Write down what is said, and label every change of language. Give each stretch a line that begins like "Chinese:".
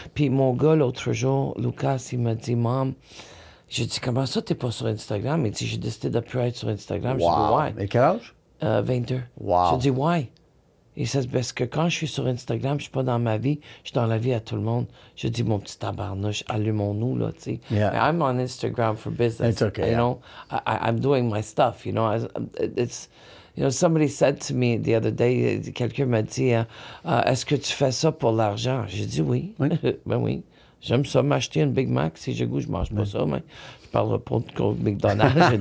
French: Puis mon gars, l'autre jour, Lucas, il m'a dit,
English: Mom,
French: j'ai dit, comment ça, t'es pas sur Instagram? Il dit, j'ai décidé de plus être sur Instagram. J'ai dit,
English: Wow. why?
French: Et quel âge? 22.
English: Wow.
French: J'ai dit,
English: why?
French: Il dit, parce que quand je suis sur Instagram, je suis pas dans ma vie, je suis dans la vie à tout le monde. Je dis, mon petit tabarnouche, allumons-nous, là, tu sais.
English: Yeah. I'm on Instagram for business. It's okay, You yeah. know, I'm doing my stuff, you know. It's, you know, somebody said to me the other day,
French: quelqu'un m'a dit, est-ce que tu fais ça pour l'argent? J'ai dit oui. Oui. Ben oui. J'aime ça, m'acheter une Big Mac. Si j'ai goût, je mange pas ça, mais je parlerai pas de McDonald's.